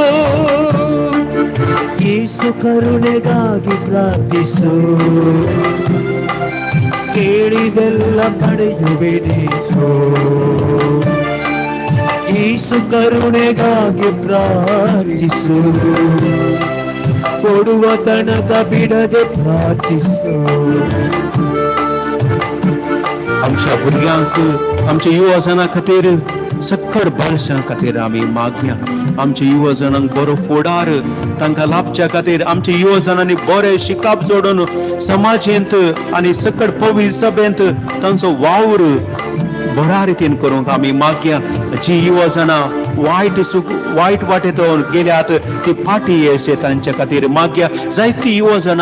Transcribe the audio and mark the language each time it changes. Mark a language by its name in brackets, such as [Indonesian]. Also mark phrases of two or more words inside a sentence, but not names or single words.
[Kannada] ಯೇಸು ಕರುಣೆಗಾಗಿ ಪ್ರಾರ್ಥಿಸು ಕೇಳಿದೆಲ್ಲ ಪಡೆಯುವೆ ನೀನು ಯೇಸು ಕರುಣೆಗಾಗಿ ಪ್ರಾರ್ಥಿಸು ಕೊಡುವ ತನಕ ಬಿಡದೆ ಪ್ರಾರ್ಥಿಸು [Konkani] आमच्या भुरग्यांक आमच्या युवजनां खातीर सक्कड भरसां खातीर आमी मागया आमच्या युवजनांक बरो फुडार तांकां लाभच्या खातीर आमच्या युवजनांनी बरें शिकप जोडून समाजेंत आनी सकड पवित्र सभेंत तांचो वावर बऱ्या रितीन करूंक आमी मागया जी युवजनां वायट वाटेतून गेल्यात ती फाटी येशे तांच्या खातीर मागया जायती युवजनां